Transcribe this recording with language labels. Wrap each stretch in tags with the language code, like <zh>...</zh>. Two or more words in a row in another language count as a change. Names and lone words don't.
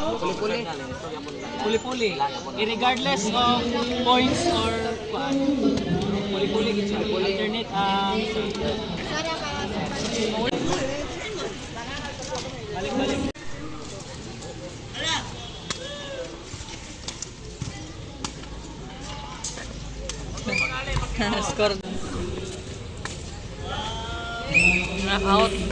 <tl>Puli-puli.</tl> <en>Regardless of points or</en> <tl>puli-puli gitu. Alternate ang balik-balik.</tl> <en>Score. Out.</en>